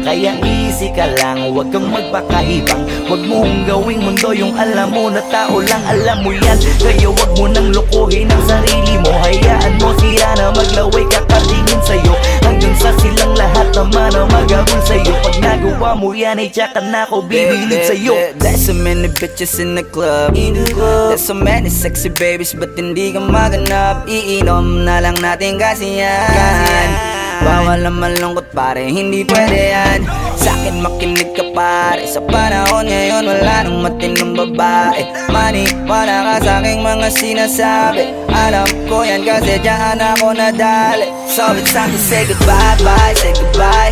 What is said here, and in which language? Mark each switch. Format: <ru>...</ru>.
<tl>Kaya easy ka lang, huwag kang magpakahibang. Huwag mong gawing mundo yung alam mo na tao lang alam mo yan. Kaya huwag mo nang lokohin ang sarili mo. Hayaan mo sila na maglaway kakatingin sa'yo, hanggang sa silang lahat naman ang mag-abol sa'yo. Pag nagawa mo yan ay tsaka na ako bibilid sa'yo.</tl> <en>There's so many bitches in the club. There's so many sexy babies, but</en> <tl>hindi ka maganap. Iinom na lang natin kasi yan. Bawal na malungkot pare, hindi pwede yan. Sa'kin makinig ka pare, sa panahon ngayon wala nang matinong babae. Maniwala ka sa'king mga sinasabi, alam ko yan kasi dyan ako nadali.</tl> <en>So it's time to say goodbye, bye, say goodbye.</en>